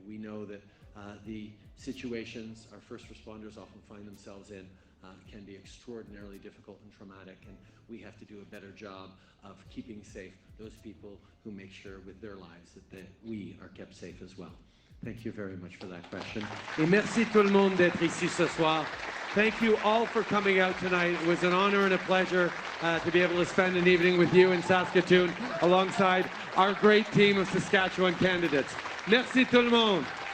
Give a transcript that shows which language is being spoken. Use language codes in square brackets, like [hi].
[en] We know that the situations our first responders often find themselves in can be extraordinarily difficult and traumatic, and we have to do a better job of keeping safe those people who make sure with their lives that we are kept safe as well. Thank you very much for that question. [fr] Et merci tout le monde d'être ici ce soir. [en] Thank you all for coming out tonight. It was an honor and a pleasure to be able to spend an evening with you in Saskatoon alongside our great team of Saskatchewan candidates. [fr] Merci tout le monde.